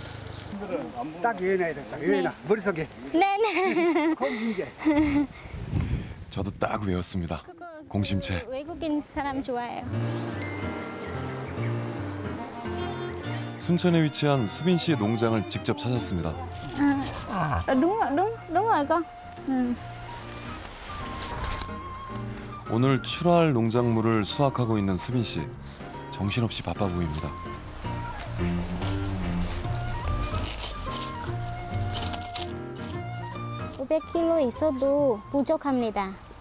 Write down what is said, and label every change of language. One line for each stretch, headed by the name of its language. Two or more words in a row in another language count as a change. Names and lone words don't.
Korean: 딱 이해해야 돼. 딱 이해나 머릿속에. 네네. 공심제. 저도 딱 외웠습니다. 공심채. 외국인 사람 좋아해요. 순천에 위치한 수빈 씨의 농장을 직접 찾았습니다.
Vietnamese: đúng rồi con.
Korean: 오늘 출하할 농작물을 수확하고 있는 수빈 씨. 정신없이 바빠 보입니다. 500kg 있어도 부족합니다.